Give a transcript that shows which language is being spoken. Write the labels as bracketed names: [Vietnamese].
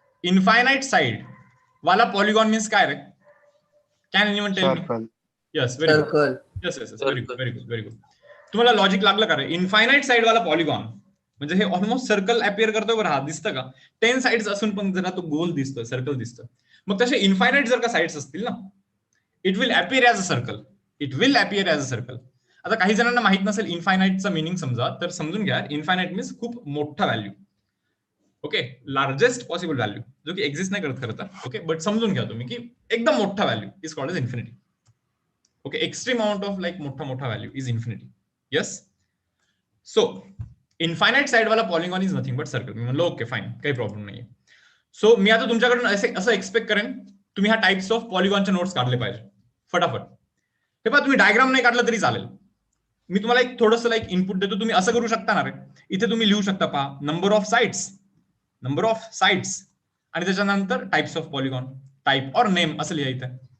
[Marathi] Infinite side वाला polygon means काय रे? [English] Can anyone tell me? Circle. Yes, very good. Circle. Yes yes, very good, very good, [Marathi] very good. तुम्हाला logic लागलं का रे? Infinite side वाला polygon म्हणजे हे almost circle appear करतो बरं. हा दिसतं का? 10 साइड्स असून पण जरा तो गोल दिसतोय, सर्कल दिसतं. मग तसे इनफायनाइट जर का साइड्स असतील ना, [English] It will appear as a circle. It will appear as a circle. [Marathi] आता काही जणांना माहित नसेल इनफायनाइटचा मिनिंग समजा, तर समजून घ्या. इनफायनाइट मीन्स खूप मोठा value. Okay, largest possible value, जो की एक्झिस्ट नाही करत खरं तर. ओके, बट समजून घ्या तुम्ही की एकदम मोठा value is called age infinity. [English] Okay, extreme amount of like मोठा value is infinity. Yes, so infinite side वाला polygon is nothing but circle. [Marathi] मी म्हणलं ओके फाईन, काही प्रॉब्लेम नाहीये. सो मी आता तुमच्याकडून असं एक्सपेक्ट करेन तुम्ही ह्या टाइप्स ऑफ पॉलिगॉनचे नोट्स काढले पाहिजे फटाफट. हे पहा, तुम्ही डायग्राम नाही काढलं तरी चालेल. मी तुम्हाला एक थोडंसं लाईक इनपुट देतो, तुम्ही असं करू शकता ना रे. इथे तुम्ही लिहू शकता, पहा, नंबर ऑफ साइड्स आणि त्याच्यानंतर टाइप्स ऑफ पॉलिगॉन, टाइप और नेम असं लिहायचं.